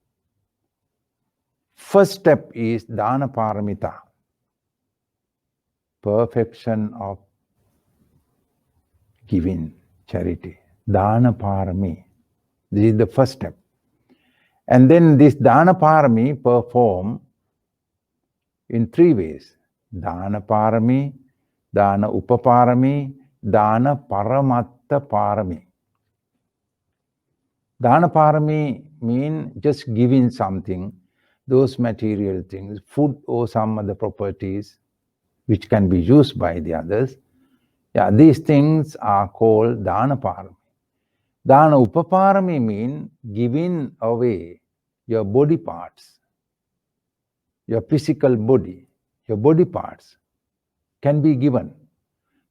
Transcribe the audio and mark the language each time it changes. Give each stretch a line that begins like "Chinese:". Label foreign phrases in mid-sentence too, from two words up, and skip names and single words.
English: First step is
Sanskrit: Dana Paramita,
English: perfection of giving, charity.
Pali: Dana Parami.
English: This is the first step. And then this
Pali: Dana Parami
English: perform in 3 ways.
Pali: Dana Parami, Dana Upaparami, Dana Paramatta Parami. Dana Parami
English: mean just giving something, those material things, food or some other properties which can be used by the others. Yeah, these things are called
Pali: Dana Parami. Dana Upaparami
English: mean giving away your body parts, your physical body, your body parts can be given.